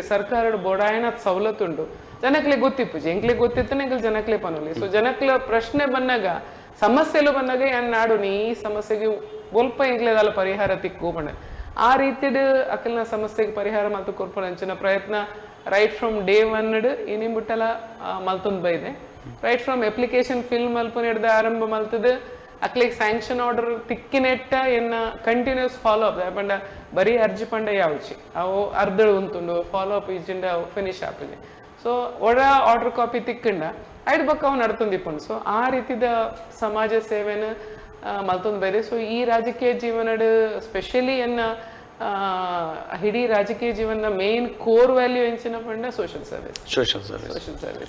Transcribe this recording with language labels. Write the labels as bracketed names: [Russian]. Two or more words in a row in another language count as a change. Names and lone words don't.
[Tulu] ಸರ್ಕಾರದ ಬೋಡಾಯನ ಸವಲತ್ತು ಉಂಡು ಜನಕ್ಲೆ ಗೊತ್ತಿಪ್ಪುಜಿ ಎಂಕ್ಲಿಗೆ ಗೊತ್ತಿತ್ತು ಎಂಕ್ಲೆ ಜನಕ್ಲೆ ಪನೋಲಿ ಸೊ ಜನಕ್ಲ ಪ್ರಶ್ನೆ ಬಂದಾಗ ಸಮಸ್ಯೆಲು ಬಂದಾಗ ಏನ್ ನಾಡು ನೀ ಈ ಸಮಸ್ಯೆಗೆ ಒಲ್ಪ ಎಂಕ್ಲೆದಲ್ಲ ಪರಿಹಾರ ತಿಕ್ಕು ಬಂಡ ಆ ರೀತಿಡ್ ಅಕಲ್ನ ಸಮಸ್ಯೆಗೆ ಪರಿಹಾರ ಮತ್ತು ಕೊರ್ಪೊರಂಚಿನ ಪ್ರಯತ್ನ [English] right from day one [Tulu] ಏನೇನ್ ಬಿಟ್ಟಲ್ಲ ಮಲ್ತೊಂದು ಬೈದೆ [English] right from application fill [Tulu] ಮಲ್ಪನ ಹಿಡ್ದ ಆರಂಭ ಮಲ್ತದ ಅಕ್ಲಿಗೆ [English] sanction order [Tulu] ತಿಕ್ಕಿನೆಟ್ಟ ಎನ್ನ [English] continuous follow up [Tulu] ಪಂಡ ಬರೀ ಅರ್ಜಿ ಪಂಡ ಯಾವ್ಚಿ ಅವು ಅರ್ಧಳು ಉಂತುಂಡು [English] follow up [Tulu] ಈಜಿಂಡ ಫಿನಿಶ್ ಆಪಿದೆ ಸೊ ಒಡ [English] order copy [Tulu] ತಿಕ್ಕಂಡ ಐದು ಬಕ್ಕ ಅವು ನಡ್ತೊಂದಿಪ್ಪುಂಡು ಸೊ ಆ ರೀತಿದ ಸಮಾಜ ಸೇವೆನ ಮಲ್ತೊಂದು ಬೈದೆ ಸೊ ಈ ರಾಜಕೀಯ ಜೀವನಡ್ ಸ್ಪೆಷಲಿ ಎನ್ನ ಇಡೀ ರಾಜಕೀಯ ಜೀವನ [English] main core value [Tulu] ಎಂಚಿನ ಪಂಡ [English] social service